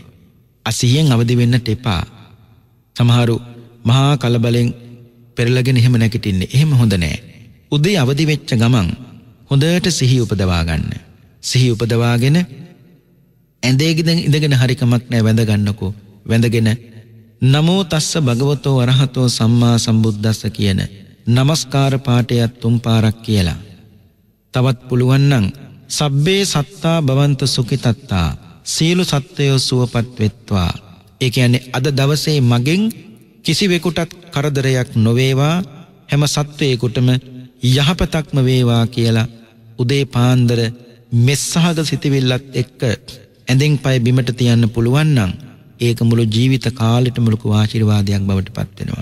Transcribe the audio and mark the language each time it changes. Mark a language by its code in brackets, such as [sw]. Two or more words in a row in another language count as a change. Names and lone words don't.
[si] අසිහියෙන් අවදි වෙන්නට එපා. සමහරු මහා කලබලෙන් පෙරලගෙන එහෙම නැගිටින්නේ. එහෙම හොඳ නෑ. උදේ අවදි වෙච්ච ගමන් හොඳට සිහිය උපදවා ගන්න. සිහිය උපදවාගෙන ඇඳේගෙන ඉඳගෙන හරි කමක් නෑ වැඳ ගන්නකෝ. වැඳගෙන [pi] නමෝ තස්ස භගවතෝ අරහතෝ සම්මා සම්බුද්දස්ස [si] කියන නමස්කාර පාඨයත් 3 පාරක් කියලා. තවත් පුළුවන් නම් [pi] සබ්බේ සත්තා භවන්ත සුඛිතත්තා [si] සීල සත්වයෝ සුවපත් වෙත්වා. ඒ කියන්නේ අද දවසේ මගෙන් කිසිවෙකුටත් කරදරයක් නොවේවා, හැම සත්වයෙකුටම යහපතක්ම වේවා කියලා උදේ පාන්දර මෙස්සහග සිතවිල්ලත් එක්ක ඇඳෙන් පය බිමට තියන්න පුළුවන් නම් ඒක මුළු ජීවිත කාලෙටම ලොකු ආශිර්වාදයක් බවට පත් වෙනවා.